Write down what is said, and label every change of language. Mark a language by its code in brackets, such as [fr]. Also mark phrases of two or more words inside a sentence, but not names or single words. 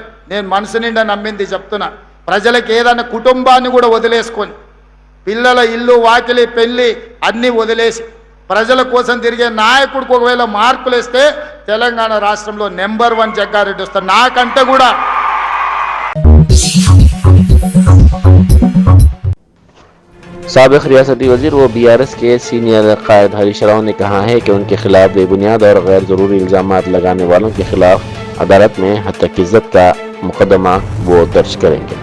[te] నేను మనసు నిండా నమ్మింది చెప్తున్నా. ప్రజలకు ఏదైనా కుటుంబాన్ని కూడా వదిలేసుకొని, పిల్లల ఇల్లు వాకిలి పెళ్ళి అన్నీ వదిలేసి ప్రజల కోసం తిరిగే నాయకుడికి ఒకవేళ మార్కులు ఇస్తే తెలంగాణ రాష్ట్రంలో నెంబర్ 1 జగ్గారెడ్డి వస్తారు. నాకంటే కూడా [ur] سابق ریاستی وزیر و BRS کے سینئر قائد ہریش راؤ نے کہا ہے کہ ان کے خلاف بے بنیاد اور غیر ضروری الزامات لگانے والوں کے خلاف عدالت میں حتک عزت کا مقدمہ وہ درج کریں گے۔